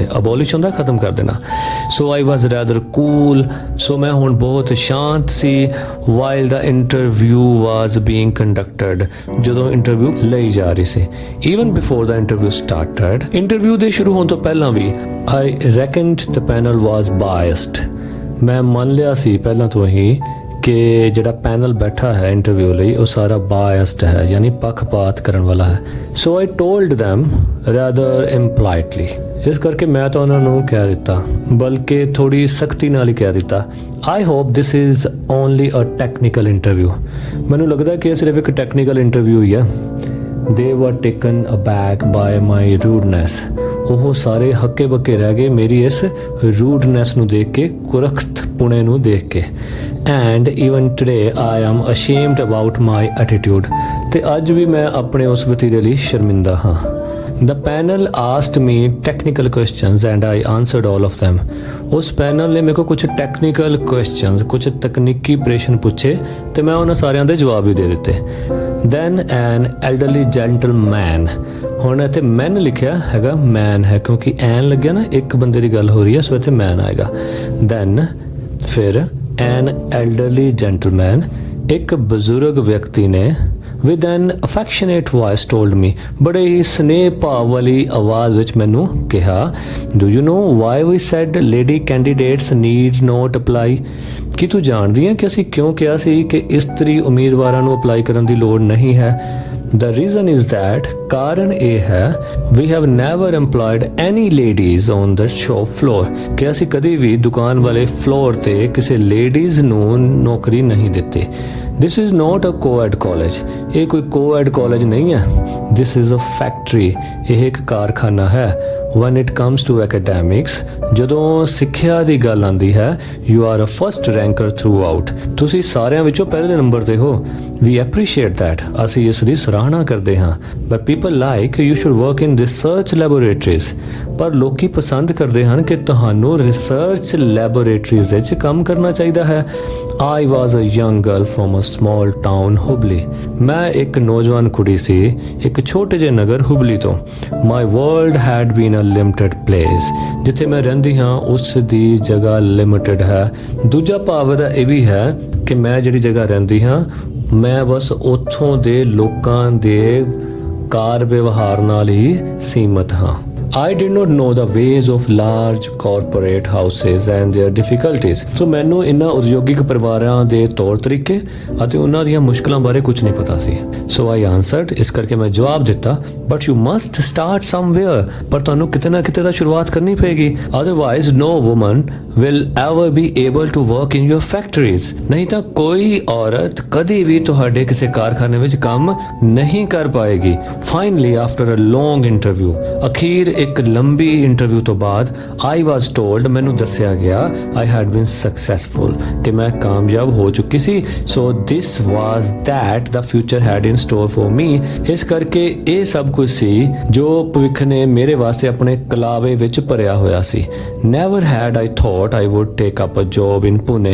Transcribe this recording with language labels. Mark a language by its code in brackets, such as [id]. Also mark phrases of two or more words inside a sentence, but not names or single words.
[pa] ਅਬੋਲਿਸ਼ ਹੁੰਦਾ ਖਤਮ ਕਰ ਦੇਣਾ. [en] So I was rather cool. [pa] So ਮੈਂ ਹੁਣ ਬਹੁਤ ਸ਼ਾਂਤ ਸੀ. [en] While the interview interview was being conducted, [pa] ਜਦੋਂ ਇੰਟਰਵਿਊ ਲਈ ਜਾ ਰਹੀ ਸੀ, [en] even before the interview started, [pa] ਇੰਟਰਵਿਊ ਦੇ ਸ਼ੁਰੂ ਹੋਣ ਤੋਂ ਪਹਿਲਾਂ ਵੀ, [en] I reckoned the panel was biased. [pa] ਮੈਂ ਮੰਨ ਲਿਆ ਸੀ ਪਹਿਲਾਂ ਤੋਂ ਹੀ ਕਿ ਜਿਹੜਾ ਪੈਨਲ ਬੈਠਾ ਹੈ ਇੰਟਰਵਿਊ ਲਈ ਉਹ ਸਾਰਾ ਬਾਇਸਡ ਹੈ, ਯਾਨੀ ਪੱਖਪਾਤ ਕਰਨ ਵਾਲਾ ਹੈ. [en] so I told them rather impolitely. [pa] ਇਸ ਕਰਕੇ ਮੈਂ ਤਾਂ ਉਹਨਾਂ ਨੂੰ ਕਹਿ ਦਿੱਤਾ, ਬਲਕਿ ਥੋੜੀ ਸਖਤੀ ਨਾਲ ਹੀ ਕਹਿ ਦਿੱਤਾ, [en] I hope this is only a technical interview. [pa] ਮੈਨੂੰ ਲੱਗਦਾ ਕਿ ਇਹ ਸਿਰਫ ਇੱਕ [en] technical interview [pa] ਹੀ ਹੈ. [en] They were taken aback by my rudeness. [pa] ਉਹ ਸਾਰੇ ਹੱਕੇ ਬੱਕੇ ਰਹਿ ਗਏ ਮੇਰੀ ਇਸ ਰੂਡਨੈਸ ਨੂੰ ਦੇਖ ਕੇ, ਕੁਰਖਤ ਪੁਣੇ ਨੂੰ ਦੇਖ ਕੇ. [en] and even today I am ashamed about my attitude. [pa] ਤੇ ਅੱਜ ਵੀ ਮੈਂ ਆਪਣੇ ਉਸ ਵਤੀਰੇ ਲਈ ਸ਼ਰਮਿੰਦਾ ਹਾਂ. [en] The panel asked me technical questions and I answered all of them. [pa] ਉਸ ਪੈਨਲ ਨੇ ਮੇਰੇ ਕੋਲ ਕੁਝ [en] technical questions, [pa] ਕੁਝ ਤਕਨੀਕੀ ਪ੍ਰਸ਼ਨ ਪੁੱਛੇ ਤੇ ਮੈਂ ਉਹਨਾਂ ਸਾਰਿਆਂ ਦੇ ਜਵਾਬ ਵੀ ਦੇ ਦਿੱਤੇ. [en] Then an elderly gentleman, [pa] ਹੁਣ ਇੱਥੇ ਮੈਨ ਲਿਖਿਆ ਹੈਗਾ, ਮੈਨ ਹੈ ਕਿਉਂਕਿ ਐਨ ਲੱਗਿਆ ਨਾ, ਇੱਕ ਬੰਦੇ ਦੀ ਗੱਲ ਹੋ ਰਹੀ ਹੈ, ਸੋ ਇੱਥੇ ਮੈਨ ਆਏਗਾ. [en] Then ਫਿਰ an elderly gentleman, [pa] ਇੱਕ ਬਜ਼ੁਰਗ ਵਿਅਕਤੀ ਨੇ [en] with an affectionate voice told me, [pa] ਬੜੇ ਹੀ ਸਨੇਹ ਭਾਵ ਵਾਲੀ ਆਵਾਜ਼ ਵਿੱਚ ਮੈਨੂੰ ਕਿਹਾ, [en] do you know why we said lady candidates need not apply? [pa] ਕੀ ਤੂੰ ਜਾਣਦੀ ਹੈ ਕਿ ਅਸੀਂ ਕਿਉਂ ਕਿਹਾ ਸੀ ਕਿ ਇਸਤਰੀ ਉਮੀਦਵਾਰਾਂ ਨੂੰ ਅਪਲਾਈ ਕਰਨ ਦੀ ਲੋੜ ਨਹੀਂ ਹੈ? [en] The reason is that, [pa] ਕਾਰਨ ਇਹ ਹੈ, [en] we have never employed any ladies on the shop floor, [pa] ਕਿ ਅਸੀਂ ਕਦੀ ਵੀ ਦੁਕਾਨ ਵਾਲੇ ਫਲੋਰ ਤੇ ਕਿਸੇ ਲੇਡੀਜ਼ ਨੂੰ ਨੌਕਰੀ ਨਹੀਂ ਦਿੱਤੀ. [en] This is not a co-ed college. [pa] ਇਹ ਕੋਈ [en] co-ed college [pa] ਨਹੀਂ ਹੈ. [en] This is a factory. [pa] ਇਹ ਇੱਕ ਕਾਰਖਾਨਾ ਹੈ. [en] When it comes to academics, [pa] ਜਦੋਂ ਸਿੱਖਿਆ ਦੀ ਗੱਲ ਆਉਂਦੀ ਹੈ, [en] you are a first ranker throughout. [pa] ਤੁਸੀਂ ਸਾਰਿਆਂ ਵਿੱਚੋਂ ਪਹਿਲੇ ਨੰਬਰ ਤੇ ਹੋ. [en] We appreciate that. [pa] ਅਸੀਂ ਇਸ ਦੀ ਸਰਾਹਨਾ ਕਰਦੇ ਹਾਂ. [en] But people like you should work in research laboratories. [pa] ਪਰ ਲੋਕੀ ਪਸੰਦ ਕਰਦੇ ਹਨ ਕਿ ਤੁਹਾਨੂੰ [en] research laboratories [pa] ਵਿੱਚ ਕੰਮ ਕਰਨਾ ਚਾਹੀਦਾ ਹੈ. [en] I was a young girl from a small town, ਹੁਬਲੀ. [pa] ਮੈਂ ਇੱਕ ਨੌਜਵਾਨ ਕੁੜੀ ਸੀ ਇੱਕ ਛੋਟੇ ਜਿਹੇ ਨਗਰ ਹੁਬਲੀ ਤੋਂ. [en] My world had been a limited place. [pa] ਜਿੱਥੇ ਮੈਂ ਰਹਿੰਦੀ ਹਾਂ ਉਸ ਦੀ ਜਗ੍ਹਾ ਲਿਮਿਟਡ ਹੈ. ਦੂਜਾ ਭਾਵ ਦਾ ਇਹ ਵੀ ਹੈ ਕਿ ਮੈਂ ਜਿਹੜੀ ਜਗ੍ਹਾ ਰਹਿੰਦੀ ਹਾਂ, ਮੈਂ ਬਸ ਉੱਥੋਂ ਦੇ ਲੋਕਾਂ ਦੇ ਕਾਰ ਵਿਵਹਾਰ ਨਾਲ ਹੀ ਸੀਮਤ ਹਾਂ. [en] I did not know the ways of large corporate houses and their difficulties. [pa] So ਮੈਨੂੰ ਇਹਨਾਂ ਉਦਯੋਗਿਕ ਪਰਿਵਾਰਾਂ ਦੇ ਤੌਰ ਤਰੀਕੇ ਅਤੇ ਉਹਨਾਂ ਦੀਆਂ ਮੁਸ਼ਕਲਾਂ ਬਾਰੇ ਕੁਝ ਨਹੀਂ ਪਤਾ ਸੀ. [en] So I answered, [pa] ਇਸ ਕਰਕੇ ਮੈਂ ਜਵਾਬ ਦਿੱਤਾ, [en] but you must start somewhere. [pa] ਪਰ ਤੁਹਾਨੂੰ ਕਿਤੇ ਨਾ ਕਿਤੇ ਤਾਂ ਸ਼ੁਰੂਆਤ ਕਰਨੀ ਪਏਗੀ. [en] Otherwise no woman will ever be able to work in your factories. [pa] ਨਹੀਂ ਤਾਂ ਕੋਈ ਔਰਤ ਕਦੀ ਵੀ ਤੁਹਾਡੇ ਕਿਸੇ ਕਾਰਖਾਨੇ ਵਿੱਚ ਕੰਮ ਨਹੀਂ ਕਰ ਪਾਏਗੀ. [en] Finally, after a long interview, [pa] ਅਖੀਰ ਇੱਕ ਲੰਬੀ ਇੰਟਰਵਿਊ ਤੋਂ ਬਾਅਦ [en] I was told, [pa] ਮੈਨੂੰ ਦੱਸਿਆ ਗਿਆ, [en] I had been successful, [pa] ਕਿ ਮੈਂ ਕਾਮਯਾਬ ਹੋ ਚੁੱਕੀ ਸੀ. [en] So this was that the future had in store for me. [pa] ਇਸ ਕਰਕੇ ਇਹ ਸਭ ਕੁਝ ਸੀ ਜੋ ਭਵਿੱਖ ਨੇ ਮੇਰੇ ਵਾਸਤੇ ਆਪਣੇ ਕਲਾਵੇ ਵਿੱਚ ਭਰਿਆ ਹੋਇਆ ਸੀ. [en] Never had I thought I would take up a job in Pune.